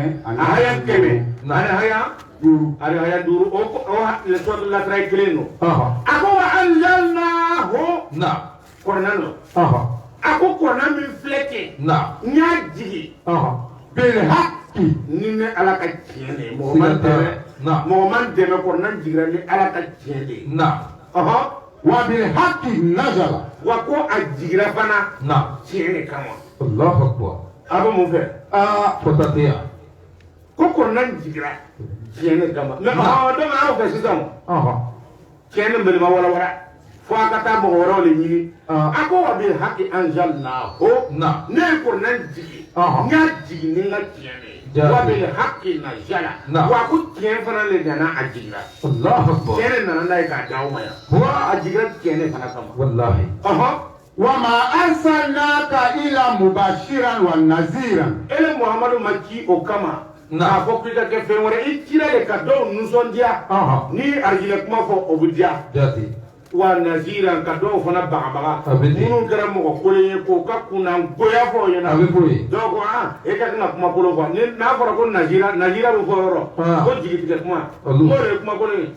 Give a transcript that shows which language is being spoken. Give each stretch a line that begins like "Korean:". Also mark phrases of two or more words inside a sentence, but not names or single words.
Bambara: a hayan kɛmɛ ani hayan duuru ani hayan duuru o suratul asirai kelen don a ko
Arabic: وأنزلناه
Bambara: kɔrɔnan don a ko kɔrɔnan min filɛ kɛ n y'a jigi
Arabic: بالحق
Bambara: ni ne ala ka tiɲɛ de ye mɔgɔ man dɛmɛ kɔrɔnan jigira ni ala ka tiɲɛ de ye
Arabic: وبالحق نزل
Bambara: wa ko a jigira fana tiɲɛ de kama
Arabic: الله أكبر.
Bambara: a bɛ mun fɛ Fota tɛ yan. ko kɔrɔnan jigira tiɲɛ de kama mɛ donc an y'o fɛ sisan tiɲɛ ni belema walawala fo a ka taa mɔgɔ wɛrɛw de ɲini a ko
Arabic: وبالحق أنزلناه
Bambara: ne ye kɔrɔnan jigi n y'a jigi ni n ka tiɲɛ de ye
Arabic: وبالحق نزل
Bambara: wa ko tiɲɛ fana de nana a jigira
Arabic: الله أكبر.
Bambara: tiɲɛ de nana n'a ye k'a d'aw ma yan a jigira tiɲɛ de fana kama Wallahi.
Arabic: وما أرسلناك إلا مبشرا ونذيرا
Bambara: ele Muhammadu ma ci o kama k'a fɔ k'i ka kɛ fɛn wɛrɛ i cira de ka dɔw nisɔndiya ni arijinɛ kuma fɔ o bɛ diya Jati.
Arabic: ونذيرا
Bambara: ka dɔw fana bagabaga minnu kɛra mɔgɔ kolon ye k'o ka kunnangoya fɔ o ɲɛna A bɛ bɔ yen. dɔw ko e ka kan ka kuma kolon fɔ ni n'a fɔra ko nazira bɛ fɔ yɔrɔ ko jigitigɛ kuma n'o de ye kuma kolon ye